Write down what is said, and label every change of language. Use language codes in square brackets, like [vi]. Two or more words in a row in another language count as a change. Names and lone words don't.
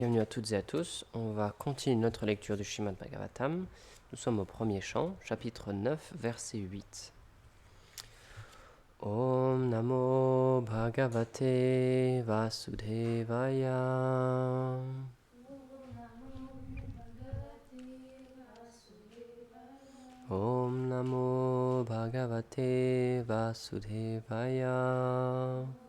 [fr] Bienvenue à toutes et à tous. On va continuer notre lecture du Srimad Bhagavatam. Nous sommes au premier chant, chapitre 9, verset 8. [sa] ॐ नमो भगवते वासुदेवाय. ॐ नमो भगवते वासुदेवाय.